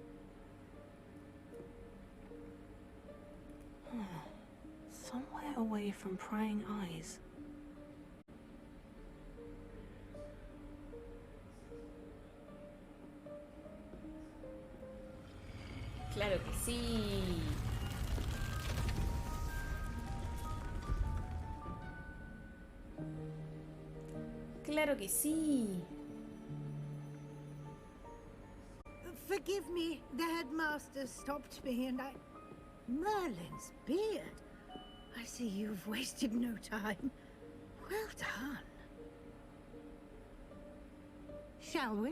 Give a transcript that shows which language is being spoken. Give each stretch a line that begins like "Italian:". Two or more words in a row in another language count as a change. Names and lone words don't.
English: Somewhere away from prying eyes.
Spanish: Claro que sí. Claro que sí.
English: Forgive me, the headmaster stopped me and I... Merlin's beard. I see you've wasted no time. Well done. Shall we?